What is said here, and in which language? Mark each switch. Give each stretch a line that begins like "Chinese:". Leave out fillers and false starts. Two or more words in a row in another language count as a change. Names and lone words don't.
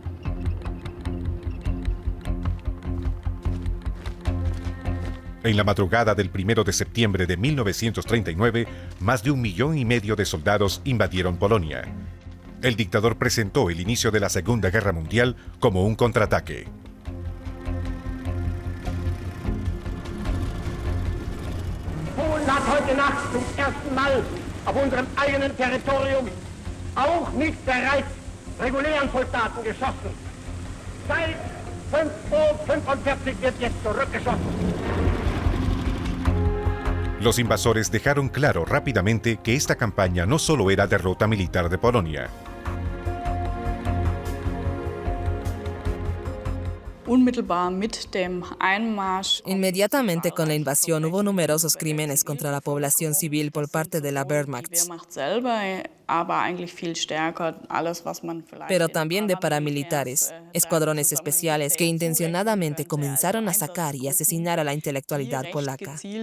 Spanish: En la madrugada del 1 de septiembre de 1939, más de 1,5 millones de soldados invadieron Polonia. El dictador presentó el inicio de la Segunda Guerra Mundial como un contraataque.
German: Polen hat heute Nacht zum ersten Mal auf unserem eigenen Territorium auch nicht bereits regulären Soldaten geschossen. Seit 5:45 Uhr wird jetzt zurückgeschossen.
Spanish: Los invasores dejaron claro rápidamente que esta campaña no solo era derrota militar de Polonia. Inmediatamente con la invasión hubo numerosos crímenes contra la población civil por parte de la Wehrmacht, pero también de paramilitares, escuadrones especiales que intencionadamente comenzaron a sacar y asesinar a la intelectualidad polaca.